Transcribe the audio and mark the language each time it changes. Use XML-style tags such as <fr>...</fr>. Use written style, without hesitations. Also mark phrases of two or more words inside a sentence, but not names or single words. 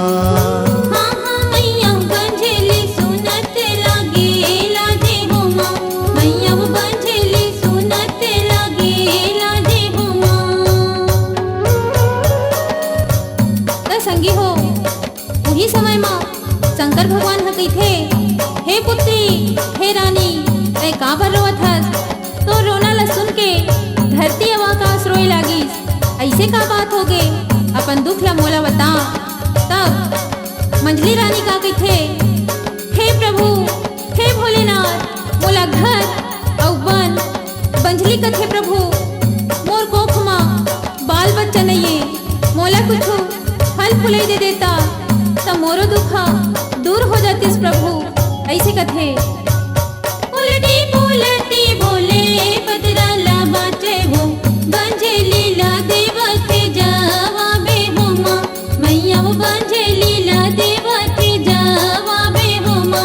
<hne>हाँ हाँ मैया बंझली सुनत लगे लाजे हो माँ, मैया वो बंझली सुनत लगे लाजे हो माँ। तो संगी हो वही समय में शंकर भगवान ह कहिथे, हे पुत्री हे रानी रे का भर रोवत हस? तो रोना ला सुन के धरती अब आकाश रोए लागिस। ऐसे का बात हो गे अपन दुख ला मोला बता। तब मंझली रानी का कथे, हे प्रभु हे भोलेनाथ, मोला घर औ बन बंझली कथे प्रभु, मोर कोख मा बाल बच्चा नहीं, मोला कुछ फल फुलई दे देता तो मोरो दुखा दूर हो जातीस प्रभु। ऐसे कथे उलटी पुलटी बोले पतरा ला बाटे वो, बंझली ला देवते जवाबे होमा, मैया वो बंझली ला देवते जवाबे होमा।</hne>